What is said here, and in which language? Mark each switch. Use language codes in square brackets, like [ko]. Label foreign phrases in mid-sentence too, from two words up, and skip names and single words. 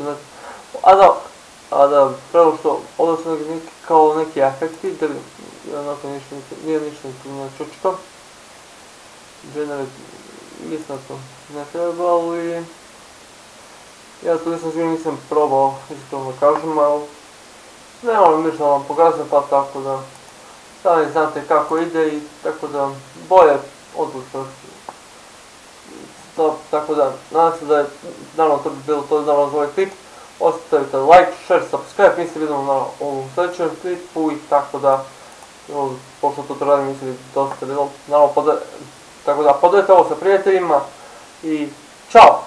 [bs] znači, a da, prvo što, ovdje su kao neki efekti, da nije ništa na čučka, generate, mislim da to ne treba, ali ja to nisam probao, iskreno da kažem, ali ne moram ništa da vam pokazujem, pa tako da sami znate kako ide i tako da bolje odlučite. Tako da, nadam se da je, naravno to bi bilo to za ovaj klip, ostavite [en] like, share, subscribe, [bs] mi se vidimo na ovom sljedećem klipu i tako da, pošto to radim, mislim da dosta bilo, naravno, tako da podelite ovo sa prijateljima i čao!